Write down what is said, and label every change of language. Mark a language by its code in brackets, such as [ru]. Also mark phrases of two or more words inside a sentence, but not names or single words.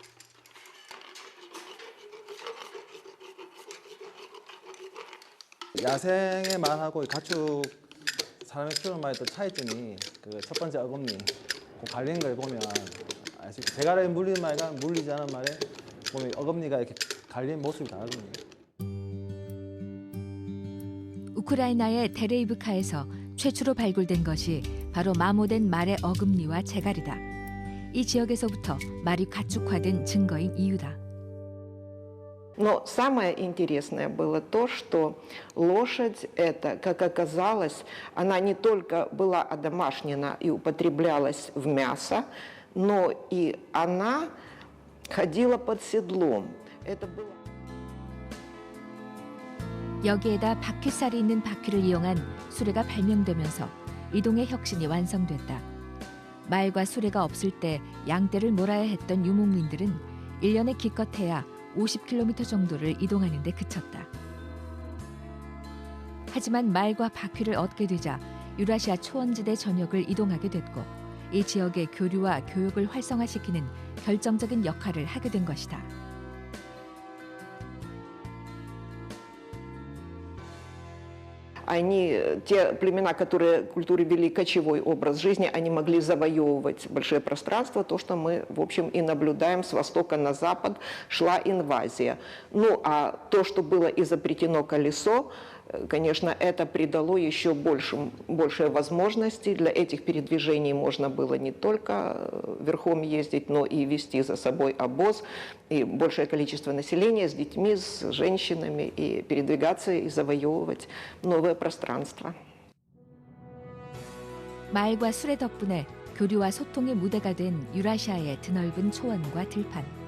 [ko] 야생의 말하고 가축 사람의 키우는 말의 또 차이점이 그 첫 번째 어금니 그 갈리는 걸 보면 제갈에 물리는 말과 물리지 않은 말에 보면 어금니가 이렇게 갈리는 모습이 다르거든요. 우크라이나의 데레이브카에서 최초로 발굴된 것이 바로 마모된 말의 어금니와 재갈이다. 이 지역에서부터 말이 가축화된 증거인 이유다. [ru] Но самое интересное было то, что лошадь эта, как оказалось, она не только была одомашнена и употреблялась в мясо, но и она ходила под седлом. Это было... [ko] 여기에다 바퀴살이 있는 바퀴를 이용한 수레가 발명되면서 이동의 혁신이 완성됐다. 말과 수레가 없을 때 양떼를 몰아야 했던 유목민들은 1년에 기껏해야 50km 정도를 이동하는 데 그쳤다. 하지만 말과 바퀴를 얻게 되자 유라시아 초원지대 전역을 이동하게 됐고 이 지역의 교류와 교육을 활성화시키는 결정적인 역할을 하게 된 것이다. [ru] Они, те племена, которые культуры вели кочевой образ жизни, они могли завоевывать большие пространства. То, что мы, в общем, и наблюдаем с востока на запад, шла инвазия. Ну, а то, что было изобретено колесо, конечно, это придало еще больше возможностей. Для этих передвижений можно было не только верхом ездить, но и вести за собой обоз. И большее количество населения с детьми, с женщинами, и передвигаться и завоевывать новое пространство. [ko] 말과 수레 덕분에 교류와 소통의 무대가 된 유라시아의 드넓은 초원과 들판.